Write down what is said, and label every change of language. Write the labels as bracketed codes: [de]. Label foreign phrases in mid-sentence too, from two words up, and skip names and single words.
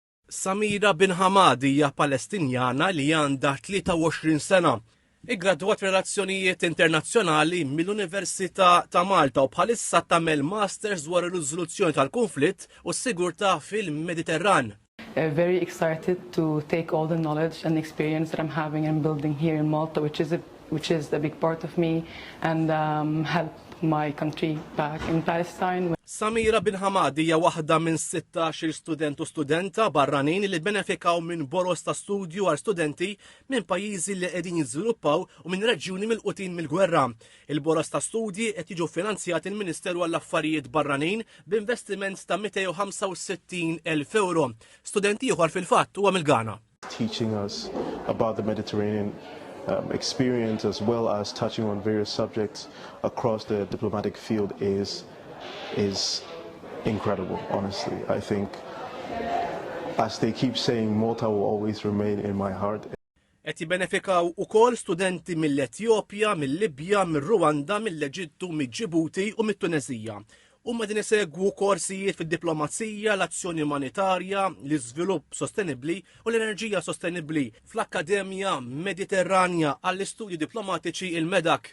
[mt] Samira bin Hamadi hija Palestinjana li għandha 23 sena. Iggraduat relazzjonijiet internazzjonali mill-Università ta' Malta u bħalissa tagħmel masters dwar ir-riżoluzzjoni tal-konflitt u s-sigurtà fil-Mediterran. [en] Very excited to take all the knowledge and experience that I'm having and building here in Malta, which is a big part of me, and help my country back in Palestine. [mt] Samira bin Hamadi hija waħda minn 16 student u studenta barranin li benefikaw minn boros ta' studju għal studenti minn pajjiżi li qegħdin jiżviluppaw u minn reġjuni milqutin mill-gwerra. Il-boros ta' studji qed jiġu finanzjati l-Ministeru għall-Affarijiet Barranin b'investiment ta' 265,000 euro. Studenti ieħor fil-fatt huwa mill-Ghana. [en] Teaching us about the Mediterranean experience as well as touching on various subjects across the diplomatic field is incredible, honestly. I think, as they keep saying, Malta will always remain in my heart. [mt] Qed jibbenefikaw ukoll studenti mill-Etjopja, mill-Libja, mir-Rwanda, mill-Eġittu, mill-Ġibuti u mit-Tunisija. Huma din isegwu korsijiet fid-diplomazija, l-azzjoni umanitarja, l-iżvilupp sostenibbli u l-enerġija sostenibbli fl-Akkademja Mediterranja għall-Istudji Diplomatiċi il-MEDAC.